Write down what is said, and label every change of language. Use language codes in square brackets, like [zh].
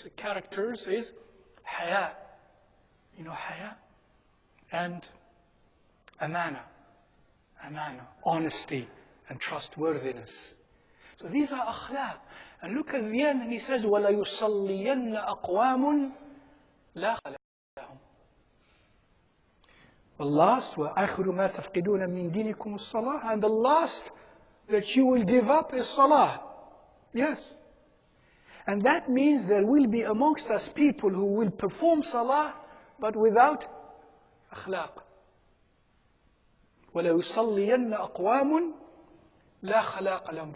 [en] The characters is haya. You know, haya and amana. Amana, honesty and trustworthiness. So these are akhlaq. And look at the end and he says, [ar] وَلَيُصَلِّيَنَّ أَقْوَامٌ لَا خَلَقَ لَهُمْ. [en] The last, [ar] وَآخِرُ مَا تَفْقِدُونَ مِنْ دِينِكُمُ الصَّلَاةِ. [en] And the last that you will give up is salah. Yes. And that means there will be amongst us people who will perform salah but without akhlaq. [ar] وَلَيُصَلِّيَنَّ أَقْوَامٌ لَا خَلَاقَ لَهُمْ.